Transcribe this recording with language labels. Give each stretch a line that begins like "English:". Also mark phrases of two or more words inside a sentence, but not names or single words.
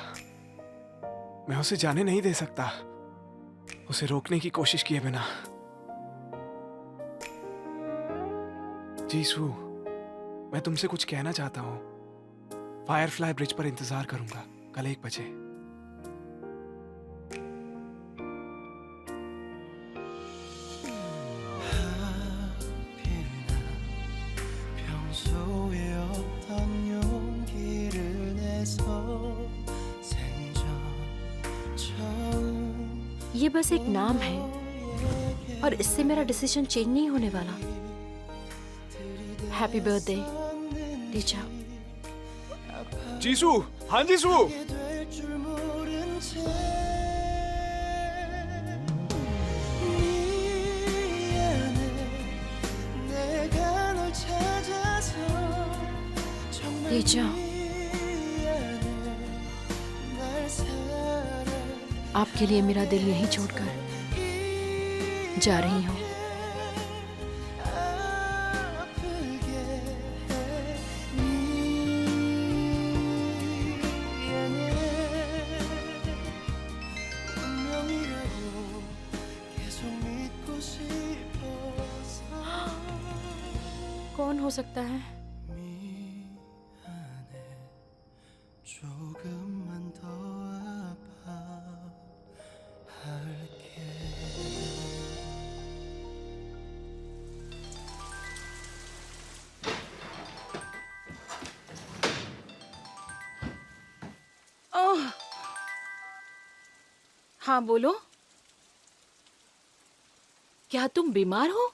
Hindi: मैं उसे जाने नहीं दे सकता, उसे रोकने की कोशिश किए बिना। जीसू, मैं तुमसे कुछ कहना चाहता हूँ। फायरफ्लाई ब्रिज पर इंतजार करूंगा कल 1 बजे।
Korean: 평소에 어떤 용기를 내서 생전 처음
Hindi: ये बस एक नाम है और इससे मेरा
English: decision change
Hindi: नहीं होने वाला।
English: happy birthday teacher.
Hindi: जीसू, हाँ जीसू।
Korean: 될 줄 모른 채 미안해 내가 널 찾아서 정말
Hindi: टीचर,
Korean: 미안해 날 사랑
Hindi: आपके लिए मेरा दिल यहीं छोड़कर जा रही हूँ।
Korean: 아프게 해 미안해 운명이라고 계속 믿고 싶어서
Hindi: कौन हो सकता है?
Korean: 미안해 조금만 더 아파할게 ओह!
Hindi: हाँ बोलो। क्या तुम बीमार हो?